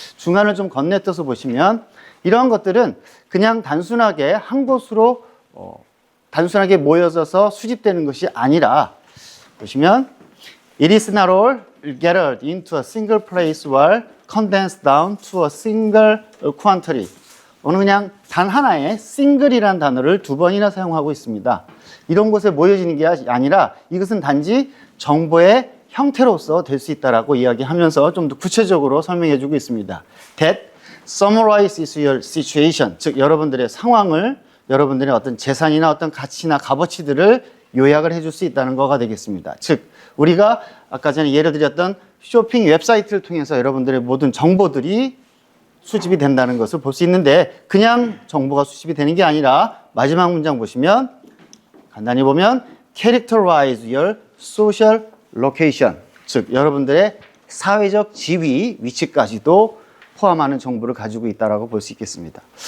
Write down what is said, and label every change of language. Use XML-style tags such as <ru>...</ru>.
<ko>중간을 좀 건네떠서 보시면 이러한 것들은 그냥 단순하게 한 곳으로 단순하게 모여져서 수집되는 것이 아니라, 보시면</ko> <en>It is not all gathered into a single place or condensed down to a single quantity.</en> <ko>오늘 그냥 단 하나의 single이라는 단어를 두 번이나 사용하고 있습니다. 이런 곳에 모여지는 게 아니라 이것은 단지 정보의 형태로서 될 수 있다라고 이야기하면서 좀 더 구체적으로 설명해 주고 있습니다.</ko> <en>That summarizes your situation.</en> <ko>즉, 여러분들의 상황을, 여러분들의 어떤 재산이나 어떤 가치나 값어치들을 요약을 해줄 수 있다는 거가 되겠습니다. 즉, 우리가 아까 전에 예를 드렸던 쇼핑 웹사이트를 통해서 여러분들의 모든 정보들이 수집이 된다는 것을 볼 수 있는데, 그냥 정보가 수집이 되는 게 아니라 마지막 문장 보시면 간단히 보면</ko> <en>characterize your social location,</en> <ko>즉 여러분들의 사회적 지위, 위치까지도 포함하는 정보를 가지고 있다고 볼 수 있겠습니다.</ko>